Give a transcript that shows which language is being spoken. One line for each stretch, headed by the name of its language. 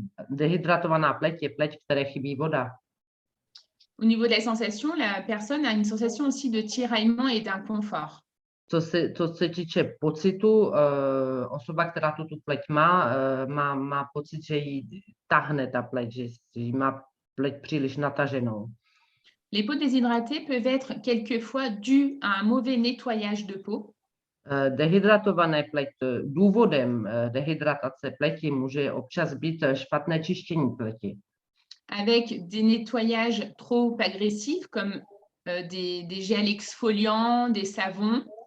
Czech: Dehydratovaná pleť je pleť, které chybí voda.
French: Au niveau de la sensation, la personne a une sensation aussi de tiraillement et d'inconfort.
Czech: Co se týče pocitu, osoba, která tu pleť má pocit, že jí tahne ta pleť, že má pleť příliš nataženou.
French: Les peaux déshydratées peuvent être quelquefois dues à un mauvais nettoyage de peau.
Czech: Dehydratované pleť, důvodem dehydratace pleti může občas být špatné čištění pleti.
French: Avec des nettoyages trop agressifs comme des gels exfoliants, des savons.